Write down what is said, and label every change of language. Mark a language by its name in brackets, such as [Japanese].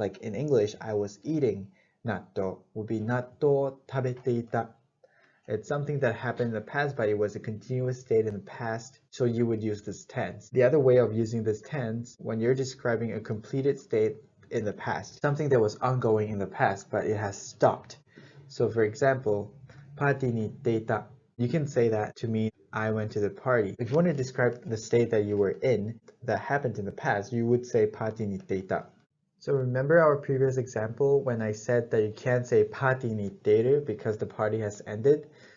[English] Like in English, I was eating. Natto would be [Japanese] natto tabeteita. [English] It's something that happened in the past, but it was a continuous state in the past, so you would use this tense. The other way of using this tense, when you're describing a completed state in the past, something that was ongoing in the past, but it has stopped. [Japanese] So for example, パーティーに行っていた. [English] You can say that to mean I went to the party. If you want to describe the state that you were in that happened in the past, you would say [Japanese] パーティーに行っていた. [English] So remember our previous example when I said that you can't say [Japanese] パーティーに行っている [English] because the party has ended?